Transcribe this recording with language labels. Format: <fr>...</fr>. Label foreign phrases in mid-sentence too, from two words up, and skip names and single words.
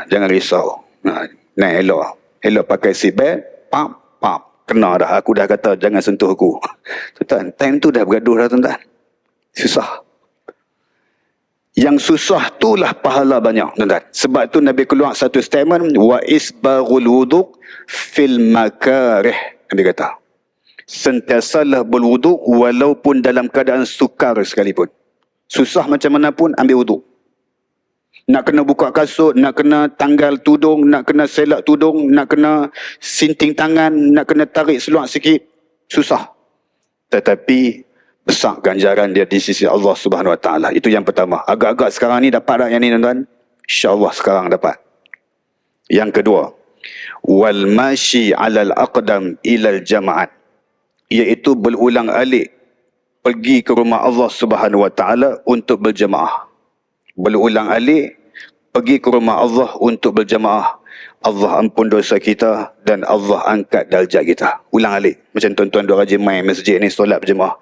<ms>Jangan risau. Naik elok. Elok pakai seatbelt. Pam, pam. Kena dah. Aku dah kata jangan sentuh aku. Tuan-tuan, time tu dah bergaduh dah tuan-tuan. Susah. Yang susah itulah pahala banyak tuan-tuan. Sebab tu Nabi keluar satu statement,</ms> <ar>وإسباغ الوضوء في المكاره.</ar> <ms>Nabi kata, sentiasalah berwuduk walaupun dalam keadaan sukar sekalipun. Susah macam mana pun ambil wuduk. Nak kena buka kasut, nak kena tanggal tudung, nak kena selak tudung, nak kena sinting tangan, nak kena tarik seluar sikit. Susah. Tetapi besar ganjaran dia di sisi Allah Subhanahu Wa Taala. Itu yang pertama. Agak-agak sekarang ni dapat tak yang ni tuan-tuan? InsyaAllah sekarang dapat. Yang kedua,</ms> <ar>والمشي على الأقدام إلى الجماعات,</ar> <ms>iaitu berulang alik pergi ke rumah Allah Subhanahu wa taala untuk berjemaah. Berulang alik pergi ke rumah Allah untuk berjemaah. Allah ampun dosa kita dan Allah angkat darjat kita. Ulang alik. Macam tuan-tuan dua rajin main masjid ni solat berjemaah.</ms>